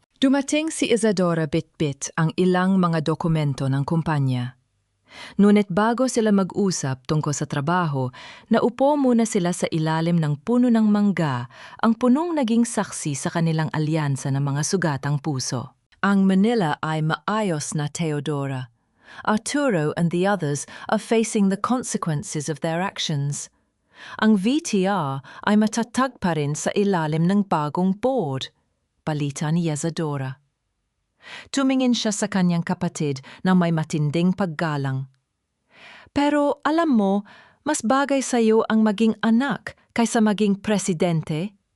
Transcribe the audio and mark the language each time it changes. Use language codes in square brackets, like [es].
[tl] Dumating si Isadora bit-bit ang ilang mga dokumento ng kumpanya. Ngunit bago sila mag-usap tungkol sa trabaho, naupo muna sila sa ilalim ng puno ng mangga, ang punong naging saksi sa kanilang alyansa ng mga sugatang puso. Ang Manila ay maayos na, Teodora. [en] Arturo and the others are facing the consequences of their actions. [tl] Ang VTR ay matatag pa rin sa ilalim ng bagong board, balita ni Isadora. Tumingin siya sa kanyang kapatid na may matinding paggalang. Pero alam mo, mas bagay sa iyo ang maging anak kaysa maging presidente.